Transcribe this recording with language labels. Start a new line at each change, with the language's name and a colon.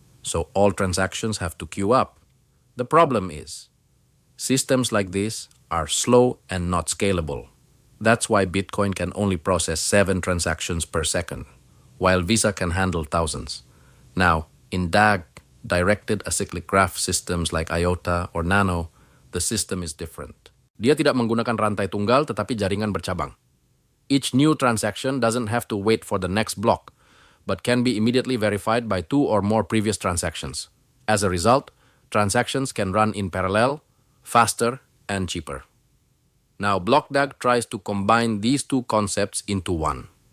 English: So all transactions have to queue up. The problem is, systems like this are slow and not scalable. That's why Bitcoin can only process 7 transactions per second, while Visa can handle thousands. Now, in DAG, Directed Acyclic Graph systems like IOTA or Nano, the system is different.
Indonesian: Dia tidak menggunakan rantai tunggal tetapi jaringan bercabang.
English: Each new transaction doesn't have to wait for the next block, but can be immediately verified by 2 or more previous transactions. As a result, transactions can run in parallel, faster, and cheaper. Now, BlockDAG tries to combine these two concepts into one.